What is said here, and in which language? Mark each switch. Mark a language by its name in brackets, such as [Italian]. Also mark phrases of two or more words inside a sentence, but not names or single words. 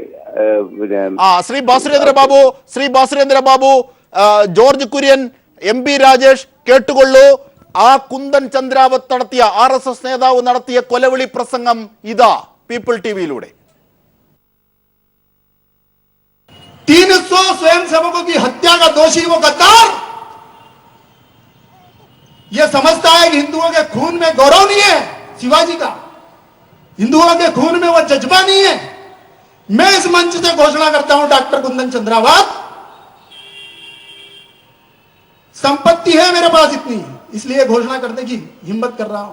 [Malayalam] ശ്രീ ഭാസുരേന്ദ്ര ബാബു, ജോർജ് കുര്യൻ, MP രാജേഷ് കേട്ടുകൊള്ളൂ. ആ കുന്ദൻ ചന്ദ്രാവത്ത് നടത്തിയ RSS നേതാവ് നടത്തിയ കൊലവിളി പ്രസംഗം ഇതാ പീപ്പിൾ ടിവിയിലൂടെ. [Hindi] 300 स्वयंसेवकों की हत्या का दोषी वो गद्दार ये समझता है कि हिंदुओं के खून में गौरव नहीं है शिवाजी का, हिंदुओं के खून में वो जज्बा नहीं है। मैं इस मंच से घोषणा करता हूं, डॉक्टर कुंदन चंद्रावत, संपत्ति है मेरे पास इतनी, इसलिए घोषणा करने की हिम्मत कर रहा हूं।